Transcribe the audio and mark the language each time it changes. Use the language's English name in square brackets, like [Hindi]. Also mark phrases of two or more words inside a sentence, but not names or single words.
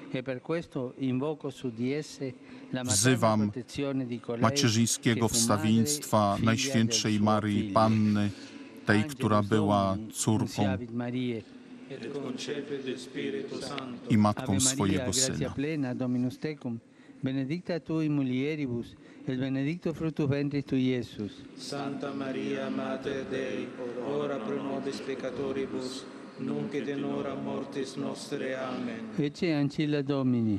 [Polish] Wzywam macierzyńskiego wstawiennictwa Najświętszej Maryi Panny, tej, która była córką i matką swojego Syna. [Latin] Benedicta tui mulieribus, et benedictus fructus ventris tui, Iesus. Santa Maria, Mater Dei, ora pro nobis peccatoribus, nunc et in hora mortis nostre. Amen. Ecce ancilla Domini.